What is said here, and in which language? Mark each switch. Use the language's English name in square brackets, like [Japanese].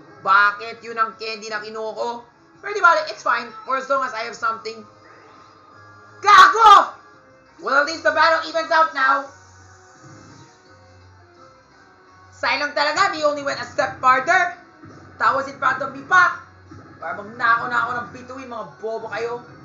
[Filipino] Bakit yun ang candy na kinuha ko? [English] Ready, bali? It's fine. For as long as I have something. Gago! Well, at least the battle evens out now. Sayang talaga, he only went a step farther. That was in front of me pa. [Filipino] Para magnakaw na ako ng bituin, mga bobo kayo.